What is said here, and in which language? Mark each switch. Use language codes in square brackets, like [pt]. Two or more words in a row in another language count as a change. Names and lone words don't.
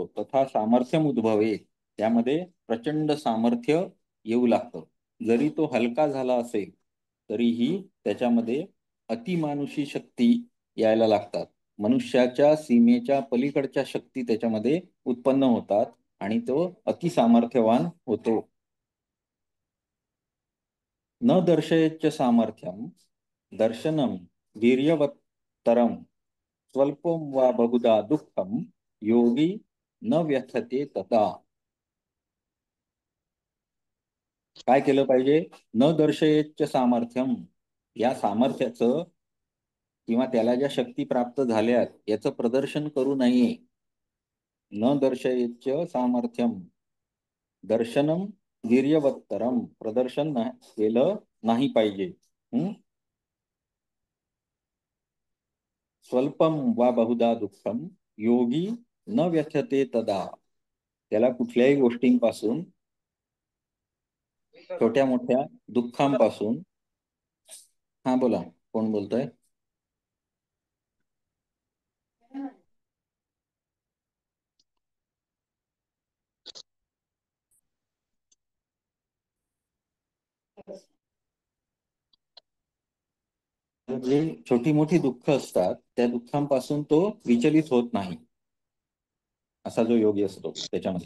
[sa] तथा सामर्थ्यम उद्भवे, [mr] त्यामध्ये प्रचंड सामर्थ्य येऊ लागतं. जरी तो हलका झाला असेल तरीही त्याच्यामध्ये अतिमानुषी शक्ती यायला लागतात. मनुष्याच्या सीमेच्या पलीकडच्या शक्ती त्याच्यामध्ये उत्पन्न होतात आणि तो अतिसामर्थ्यवान होतो. [sa] न दर्शयेच्च सामर्थ्यम दर्शनम वीर्यवत्तरम स्वल्पम वा बहुधा दुःखम योगी न व्यथते तथा. [mr] काय केलं पाहिजे, [sa] न दर्शयेच्च सामर्थ्यम, [mr] या सामर्थ्याचं किंवा त्याला ज्या शक्ती प्राप्त झाल्यात याचं प्रदर्शन करू नये. [sa] न दर्शयेच्च सामर्थ्यम दर्शनम वीर्यवत्तरम, [mr] प्रदर्शन केलं नाही पाहिजे. [sa] स्वल्पम वा बहुधा दुःखम योगी न व्यथते तदा, [mr] त्याला कुठल्याही गोष्टींपासून, छोट्या मोठ्या दुःखांपासून. हा बोला, कोण बोलतोय? जे छोटी मोठी दुःख असतात त्या दुःखांपासून तो विचलित होत नाही, असा जो योगी असतो त्याच्यामध्ये.